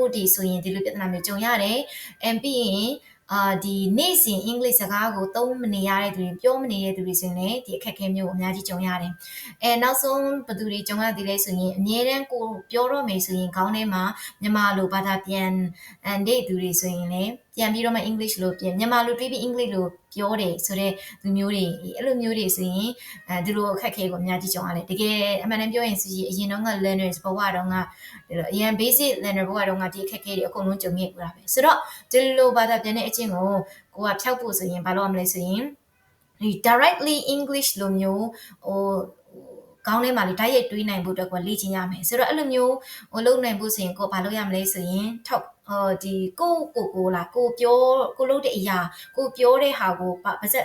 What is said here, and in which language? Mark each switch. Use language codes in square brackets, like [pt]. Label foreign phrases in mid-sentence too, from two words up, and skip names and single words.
[my] ဒီဆိုရင်ဒီလိုပြဿနာမျိုးကြုံရတယ်။ပြီးရင်ဒီနေ့စဉ်အင်္ဂလိပ်စကားကိုသုံးမနေရတဲ့သူတွေပြောမနေတဲ့သူတွေဆိုရင်လည်းဒီအခက်အခဲမျိုးကိုအများကြီးကြုံရတယ်။နောက်ဆုံးဘယ်သူတွေကြုံရသေးလဲဆိုရင်အမြဲတမ်းကိုပြောတော့မယ်ဆိုရင်ခေါင်းထဲမှာမြန်မာလိုဘာသာပြန်တဲ့သူတွေဆိုရင်လည်းပြန်ပြီးတော့မှ English လို့ပြန်မြန်မာလိုတွေးပြီး English လို့ပြောတယ်ဆိုတဲ့လူမျိုးတွေအဲ့လိုမျိုးတွေဆိုရင်ဒီလိုအခက်အခဲကိုအ များကြီးကြုံရတယ်။တကယ်အမှန်တမ်းပြောရင်ဆိုရင်အရင်တော့က learners ဘဝတုန်းကအရင် [en] basic learner [my] ဘဝတုန်းကဒီအခက်အခဲတွေအကုန်လုံးကြုံခဲ့ပူတာပဲ။ဆိုတော့ဒီလိုဘာသာပြန်တဲ့အချင်းကိုကိုကဖြောက်ဖို့ဆိုရင်ဘာလုပ်ရမလဲဆိုရင်ဒီ [en] directly English [my] လိုမျိုးခေါင်းထဲမှာလေဓာတ်ရိုက်တွေးနိုင်ဖို့အတွက်ကိုလေ့ကျင့်ရမယ်ဆိုတော့အဲ့လိုမျိုးလုပ်နိုင်ဖို့ဆိုရင်ကိုဘာလုပ်ရမလဲဆိုရင်ဒီကိုလာကိုပြောကိုလုပ်တဲ့အရာကိုပြောတဲ့ဟာကိုပါစက်